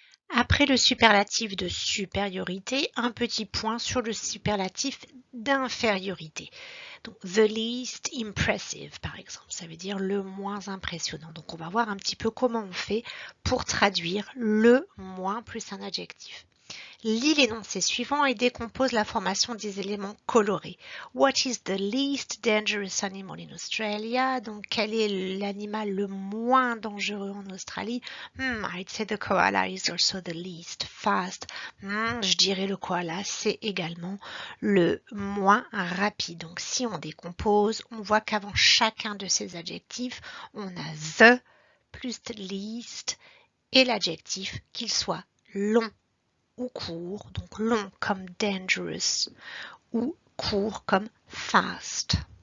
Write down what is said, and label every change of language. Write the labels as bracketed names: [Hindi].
[French] Après le superlatif de supériorité, un petit point sur le superlatif d'infériorité. Donc, [English] the least impressive, [French] par exemple, ça veut dire le moins impressionnant. Donc, on va voir un petit peu comment on fait pour traduire le moins plus un adjectif. Lis l'énoncé suivant et décompose la formation des éléments colorés. [English] What is the least dangerous animal in Australia? [French] Donc, quel est l'animal le moins dangereux en Australie? [English] I'd say the koala is also the least fast. [French] Je dirais le koala, c'est également le moins rapide. Donc, si on décompose, on voit qu'avant chacun de ces adjectifs, on a the plus least et l'adjectif, qu'il soit long ou court, donc long comme dangerous ou court comme fast.